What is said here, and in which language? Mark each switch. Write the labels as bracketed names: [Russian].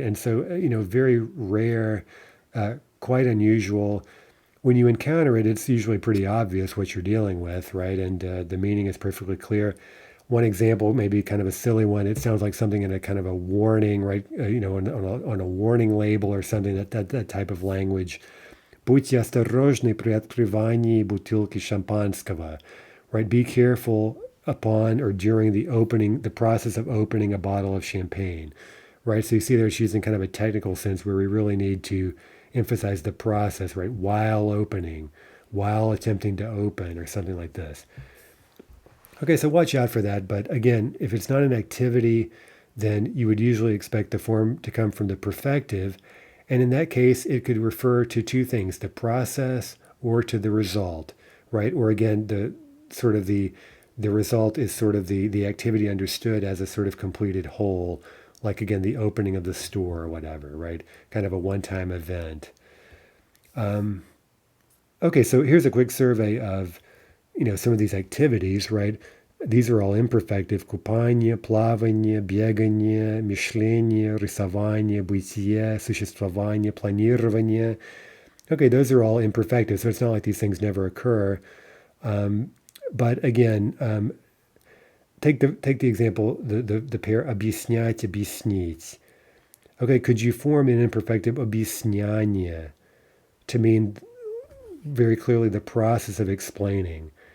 [English] And so, very rare, quite unusual. When you encounter it, it's usually pretty obvious what you're dealing with, right? And the meaning is perfectly clear. One example, maybe kind of a silly one, it sounds like something in a kind of a warning, right? On a warning label or something, that type of language. [Russian] Будьте осторожны при открывании бутылки шампанского, right? [English] Be careful upon or during the process of opening a bottle of champagne, right? So you see there she's using kind of a technical sense where we really need to emphasize the process, right? While opening, while attempting to open, or something like this. Okay, so watch out for that. But again, if it's not an activity, then you would usually expect the form to come from the perfective. And in that case, it could refer to two things, the process or to the result, right? Or again, the result is sort of the activity understood as a sort of completed whole, like again, the opening of the store or whatever, right? Kind of a one-time event. Okay, so here's a quick survey of, some of these activities, right? These are all imperfective. [Russian] Купание, плавание, бегание, мышление, рисование, бытие, существование, планирование. [English] Okay, those are all imperfective, so it's not like these things never occur. But again, take the example, the pair объяснять, объяснить. Okay, could you form an imperfective объясняние to mean very clearly the process of explaining?